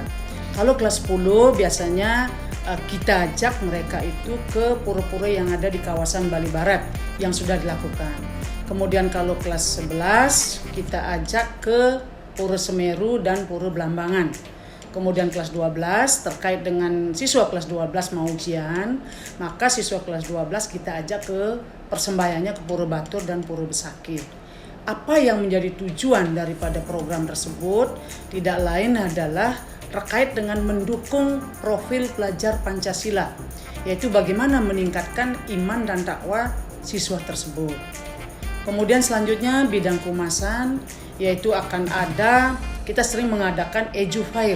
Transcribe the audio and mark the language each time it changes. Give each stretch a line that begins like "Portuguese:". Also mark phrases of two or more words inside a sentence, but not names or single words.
Indonesian: Kalau kelas 10 biasanya kita ajak mereka itu ke pura-pura yang ada di kawasan Bali Barat yang sudah dilakukan. Kemudian kalau kelas 11 kita ajak ke Pura Semeru dan Pura Belambangan. Kemudian kelas 12 terkait dengan siswa kelas 12 mau ujian, maka siswa kelas 12 kita ajak ke persembayannya ke Pura Batur dan Pura Besakih. Apa yang menjadi tujuan daripada program tersebut tidak lain adalah terkait dengan mendukung profil pelajar Pancasila, yaitu bagaimana meningkatkan iman dan takwa siswa tersebut. Kemudian selanjutnya bidang kehumasan, yaitu akan ada, kita sering mengadakan Edu Fair.